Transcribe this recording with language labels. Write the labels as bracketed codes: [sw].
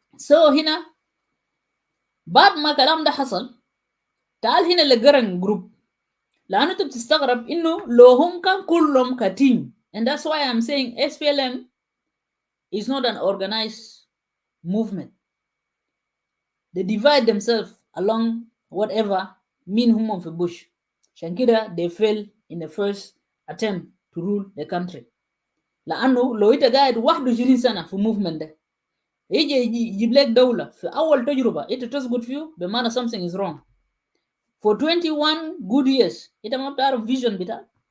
[ar] هنا بعد ما كلام ده حصل تعال هنا لجرن جروب لأنه أنت بتستغرب إنه لو هم كان كلهم كتيم [en] and that's why I'm saying SPLM is not an organized movement. They divide themselves along whatever mean [ar] هم في [en] bush. [ar] عشان كده [en] they fail in the first attempt to rule the country. [ar] لأنه لو أنت قاعد 21 سنة في movement ده يجي يجيب لك دولة في أول تجربة أنت تسقط فيه بمعنى [en] something is wrong. For 21 good years [ar] أنت ما بتعرف vision بتاعك.